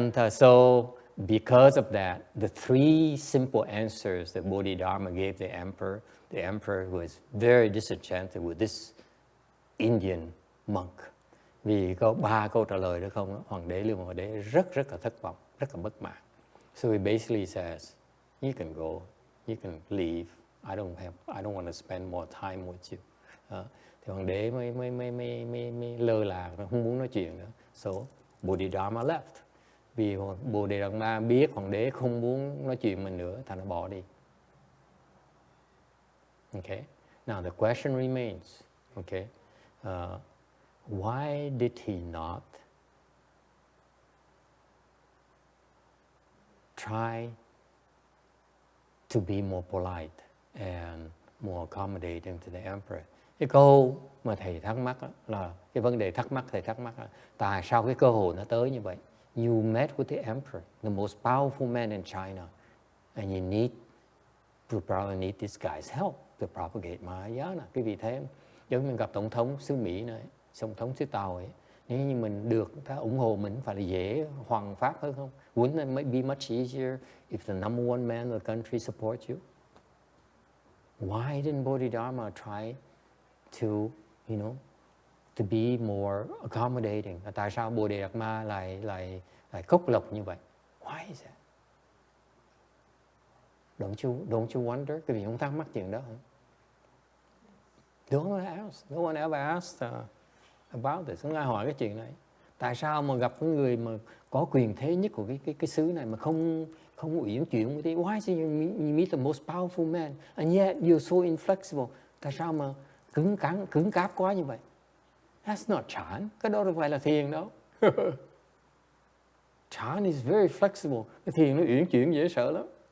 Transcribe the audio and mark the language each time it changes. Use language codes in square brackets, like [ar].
[en] So because of that, the three simple answers that Bodhidharma gave the emperor was very disenchanted with this Indian monk. [vi] Vì có 3 câu trả lời đó không, hoàng đế Lưu Hoàng đế rất là thất vọng, rất là bất mãn. [en] So he basically says, you can go, you can leave. I don't want to spend more time with you. [vi] Thì hoàng đế mới lơ là, không muốn nói chuyện nữa. [en] So Bodhidharma left. [vi] Vì Bodhidharma biết hoàng đế không muốn nói chuyện mình nữa, thành nó bỏ đi. [en] Okay. Now the question remains. Okay. Why did he not try to be more polite and more accommodating to the emperor? [vi] Cái câu mà thầy thắc mắc là cái vấn đề thầy thắc mắc là tại sao cái cơ hội nó tới như vậy? [en] You met with the emperor, the most powerful man in China, and you probably need this guy's help to propagate Mahayana. [vi] Cái vị thế giống như mình gặp tổng thống xứ Mỹ này, tổng thống xứ Tàu ấy, nếu như mình được ta ủng hộ mình phải là dễ hoằng pháp hơn không? [en] Wouldn't it be much easier if the number one man of the country supports you? Why didn't Bodhidharma try to, to be more accommodating? [vi] Tại sao Bodhidharma lại khốc lộc như vậy? [en] Why is that? Don't you wonder? [vi] Cái vị không thắc mắc chuyện đó hả? [en] No one ever asked about this. [vi] Không ai hỏi cái chuyện này. Tại sao mà gặp cái người mà có quyền thế nhất của cái xứ này mà không uyển chuyển với thế? [en] Why is it you meet the most powerful man and yet you're so inflexible? [vi] Tại sao mà cứng cáp quá như vậy? [en] That's not Chan. [vi] Cái đó đâu phải là thiền đâu. [en] Chan is very flexible. [vi] Cái thiền nó uyển chuyển dễ sợ lắm.